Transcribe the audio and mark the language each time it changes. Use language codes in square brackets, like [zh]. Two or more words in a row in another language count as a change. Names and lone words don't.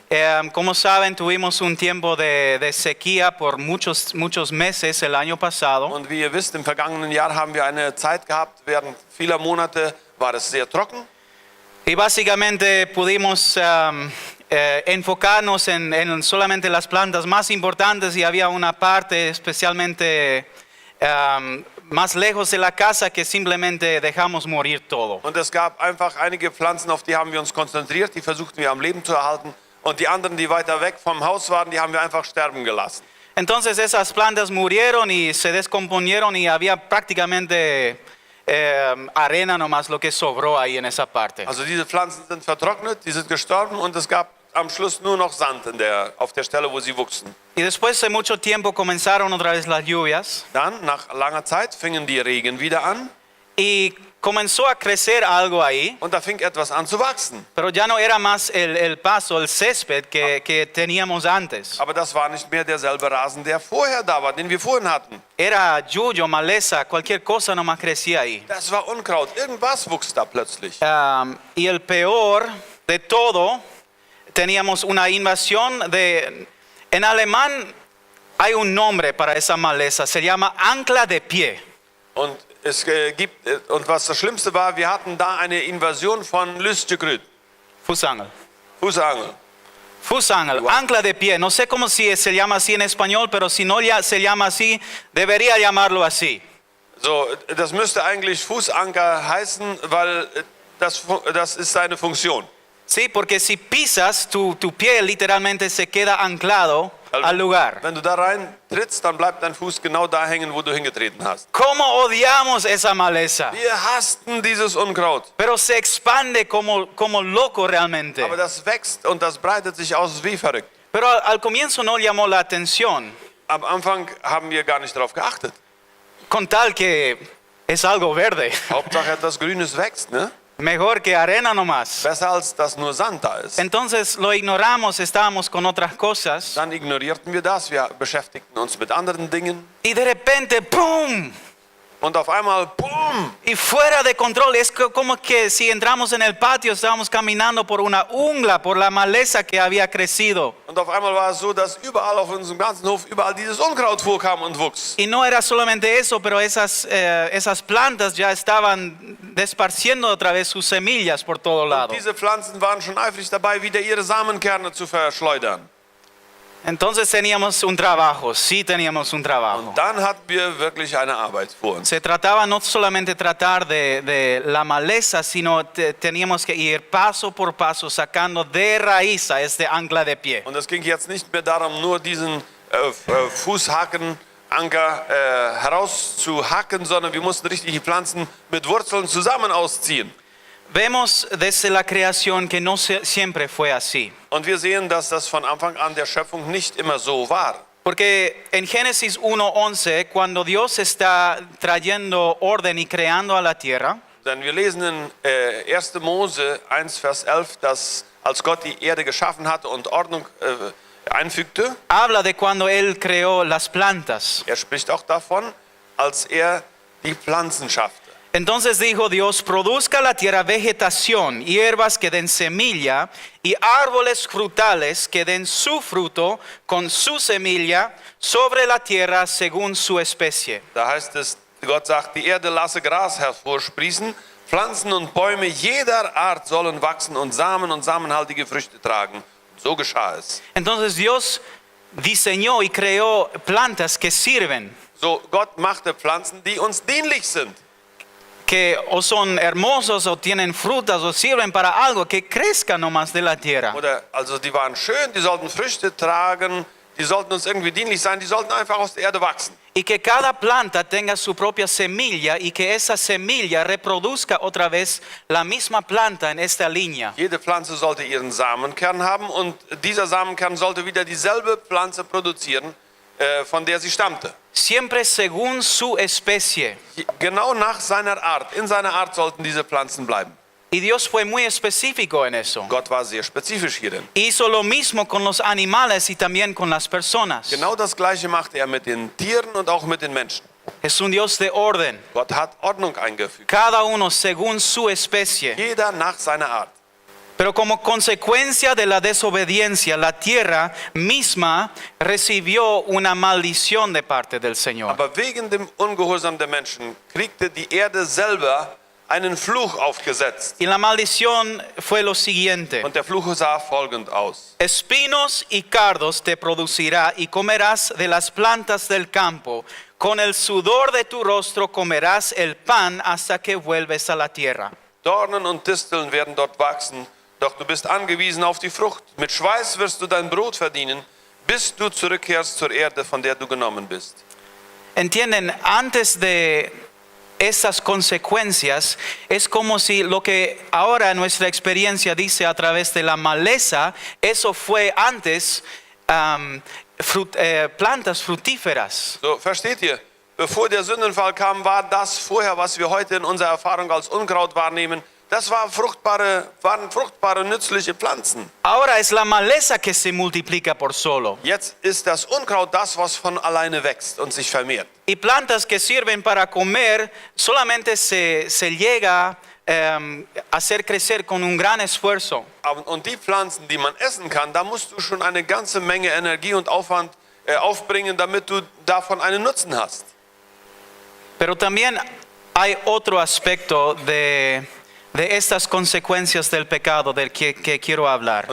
[es] Como saben, tuvimos un tiempo de sequía por muchos meses el año pasado. [de] Und wie ihr wisst, im vergangenen Jahr haben wir eine Zeit gehabt, während vieler Monate war es sehr trocken. [es] Y básicamente pudimos enfocarnos en solamente las plantas más importantes y había una parte especialmente más lejos de la casa que simplemente dejamos morir todo. [de] Und es gab einfach einige Pflanzen, auf die haben wir uns konzentriert, die versuchten wir am Leben zu erhalten. Und die anderen, die weiter weg vom Haus waren, die haben wir einfach sterben gelassen. [es] Entonces esas plantas murieron y se descomponieron y había prácticamente arena nomás lo que sobró ahí en esa parte. [de] Also diese Pflanzen sind vertrocknet, die sind gestorben und es gab am Schluss nur noch Sand auf der Stelle, wo sie wuchsen. [es] Y después de mucho tiempo comenzaron otra vez las lluvias. [de] Dann, nach langer Zeit, fingen die Regen wieder an. [es] Y comenzó a crecer algo ahí. [de] Und da fing etwas an zu wachsen. [es] Pero ya no era más el pasto, el césped que teníamos antes. [de] Aber das war nicht mehr derselbe Rasen, der vorher da war, den wir vorhin hatten. [es] Era yuyo, maleza, cualquier cosa nomás crecía ahí. [de] Das war Unkraut, irgendwas wuchs da plötzlich. [es] Y el peor de todo, teníamos una invasión en alemán hay un nombre para esa maleza, se llama ancla de pie. [de] Und was das Schlimmste war, wir hatten da eine Invasion von Lüstegrüt. Fußangel. Fußangel, [es] wow. Ancla de pie. No sé cómo se llama así en español, pero si no se llama así, debería llamarlo así. [de] So, das müsste eigentlich Fußanker heißen, weil das ist seine Funktion. [es] Sí, porque si pisas, tu pie literalmente se queda anclado al lugar. [de] Wenn du da rein trittst, dann bleibt dein Fuß genau da hängen, wo du hingetreten hast. [es] ¿Cómo odiamos esa maleza? [de] Wir hassten dieses Unkraut. [es] Pero se expande como loco realmente. [de] Aber das wächst und das breitet sich aus wie verrückt. [es] Pero al comienzo no llamó la atención. [de] Am Anfang haben wir gar nicht darauf geachtet. [es] Con tal que es algo verde. [de] Hauptsache etwas Grünes wächst, ne? [es] Mejor que arena nomás. [de] Besser als dass nur Sand da ist. [es] Entonces lo ignoramos, estábamos con otras cosas. [de] Dann ignorierten wir das, wir beschäftigten uns mit anderen Dingen. [es] Y de repente, ¡pum! [de] Und auf einmal, boom, [es] y fuera de control. Es como que si entramos en el patio, estábamos caminando por una jungla, por la maleza que había crecido. [de] und auf einmal war es so, dass überall auf unserem ganzen Hof, überall dieses Unkraut vorkam und wuchs. [es] Y no era solamente eso, pero esas plantas ya estaban desparciendo otra vez sus semillas por todo lado. [de] Diese Pflanzen waren schon eifrig dabei, wieder ihre Samenkerne zu verschleudern. [es] Entonces teníamos un trabajo, sí teníamos un trabajo. [de] Und dann hatten wir wirklich eine Arbeit vor uns. [es] Se trataba no solamente tratar de la maleza, sino teníamos que ir paso por paso sacando de raíz a este ancla de pie. [de] Und es ging jetzt nicht mehr darum, nur diesen Fußhakenanker herauszuhacken, sondern wir mussten richtig die Pflanzen mit Wurzeln zusammen ausziehen. [es] Vemos desde la creación que no siempre fue así. [de] Und wir sehen, dass das von Anfang an der Schöpfung nicht immer so war. [es] Porque en Génesis 1:11, cuando Dios está trayendo orden y creando a la tierra, [de] Denn wir lesen in 1. Mose 1, Vers 11, dass als Gott die Erde geschaffen hatte und Ordnung einfügte, [es] habla de cuando Él creó las plantas. [de] er spricht auch davon, als er die Pflanzen schaffte. [es] Entonces dijo Dios, produzca la tierra vegetación, hierbas que den semilla y árboles frutales que den su fruto con su semilla sobre la tierra según su especie. [de] Da heißt es, Gott sagt, die Erde lasse Gras hervorsprießen, Pflanzen und Bäume jeder Art sollen wachsen und samenhaltige Früchte tragen. So geschah es. [es] Entonces Dios diseñó y creó plantas que sirven, [de] So, Gott machte Pflanzen, die uns dienlich sind. [es] que o son hermosos o tienen frutas o sirven para algo, que crezcan nomás de la tierra. [de] Oder, also die waren schön, die sollten Früchte tragen, die sollten uns irgendwie dienlich sein, die sollten einfach aus der Erde wachsen. [es] Y que cada planta tenga su propia semilla y que esa semilla reproduzca otra vez la misma planta en esta línea. [de] Jede Pflanze sollte ihren Samenkern haben und dieser Samenkern sollte wieder dieselbe Pflanze produzieren, von der sie stammte. [es] Siempre según su especie. [de] Genau nach seiner Art, in seiner Art sollten diese Pflanzen bleiben. [es] Y Dios fue muy específico en eso. [de] Gott war sehr spezifisch hierin. [es] Hizo lo mismo con los animales y también con las personas. [de] Genau das Gleiche machte er mit den Tieren und auch mit den Menschen. [es] Es un Dios de orden. [de] Gott hat Ordnung eingefügt. [es] Cada uno según su especie. [de] Jeder nach seiner Art. [es] Pero como consecuencia de la desobediencia, la tierra misma recibió una maldición de parte del Señor. [de] Aber wegen dem Ungehorsam der Menschen kriegte die Erde selber einen Fluch aufgesetzt. [es] Y la maldición fue lo siguiente. [de] Und der Fluch sah folgend aus. [es] Espinos y cardos te producirá y comerás de las plantas del campo. Con el sudor de tu rostro comerás el pan hasta que vuelves a la tierra. [de] Dornen und Disteln werden dort wachsen, doch du bist angewiesen auf die Frucht. Mit Schweiß wirst du dein Brot verdienen, bis du zurückkehrst zur Erde, von der du genommen bist. [es] Entienden, antes de esas consecuencias, es como si lo que ahora nuestra experiencia dice a través de la maleza, eso fue antes plantas frutíferas. [de] So, versteht ihr? Bevor der Sündenfall kam, war das vorher, was wir heute in unserer Erfahrung als Unkraut wahrnehmen, das waren fruchtbare, nützliche Pflanzen. [es] Ahora es la maleza que se multiplica por solo. [de] Jetzt ist das Unkraut das, was von alleine wächst und sich vermehrt. [es] Y plantas que sirven para comer solamente se llega a hacer crecer con un gran esfuerzo. [de] Und die Pflanzen, die man essen kann, da musst du schon eine ganze Menge Energie und Aufwand aufbringen, damit du davon einen Nutzen hast. [es] Pero también hay otro aspecto de estas consecuencias del pecado del que quiero hablar.